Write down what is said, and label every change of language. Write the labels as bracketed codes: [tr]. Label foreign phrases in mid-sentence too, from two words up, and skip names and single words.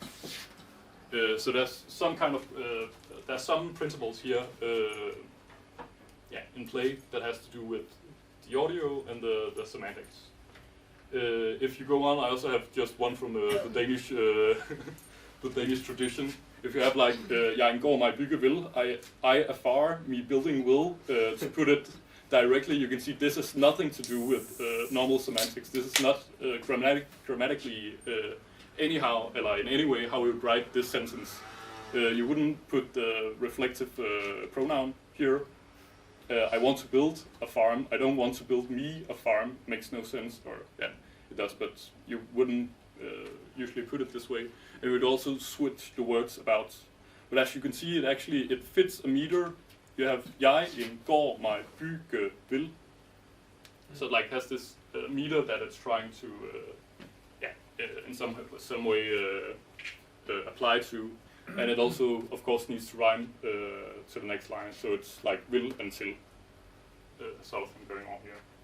[en] So there's some kind of there's some principles here, in play that has to do with the audio and the semantics. If you go on, I also have just one from the Danish the Danish tradition. If you have like [da] jeg går mig bygge vil, [en] I afar me building will, to put it directly, you can see this has nothing to do with normal semantics. This is not grammatically anyhow, or in any way, how we would write this sentence. You wouldn't put the reflective pronoun here. I want to build a farm. I don't want to build me a farm. Makes no sense, or yeah, it does, but you wouldn't usually put it this way. And we'd also switch the words about. But as you can see, it fits a meter. You have [da] jeg går mig bygge vil. [en] So it like has this meter that it's trying to in some way apply to, and it also of course needs to rhyme to the next line. So it's like will and till sort of thing going on here.